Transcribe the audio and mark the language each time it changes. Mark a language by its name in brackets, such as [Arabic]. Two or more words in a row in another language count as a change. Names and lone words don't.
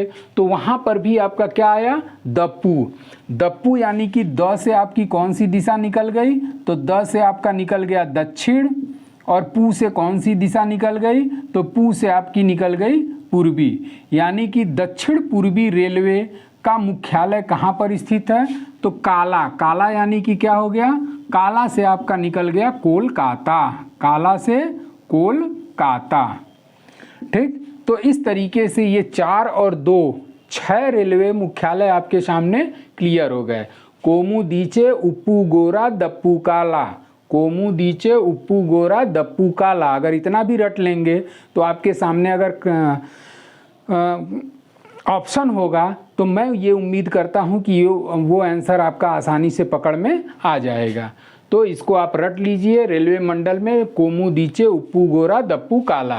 [Hindi] तो वहाँ पर भी आपका क्या आया दप्पू, दप्पू यानी कि द से आपकी कौन सी दिशा निकल गई, तो द से आपका निकल गया दक्षिण, और पू से कौन सी दिशा निकल गई, तो पू से आपकी निकल गई पूर्वी, यानी कि दक्षिण पूर्वी रेलवे का मुख्यालय कहाँ पर स्थित है, तो काला, काला यानी कि क्या हो गया, काला से आपका निकल गया कोलकाता, काला से कोलकाता। ठीक, तो इस तरीके से ये 4 और 2 6 रेलवे मुख्यालय आपके सामने क्लियर हो गए। कोमू दीचे उप्पू गोरा दप्पू काला, कोमू दीचे उप्पू गोरा दप्पू काला। अगर इतना भी रट लेंगे तो आपके सामने अगर ऑप्शन होगा तो मैं ये उम्मीद करता हूँ कि वो आंसर आपका आसानी से पकड़ में आ जाएगा। तो इसको आप रट लीजिए, रेलवे मंडल में कोमू दीचे उप्पू गोरा दप्पू काला।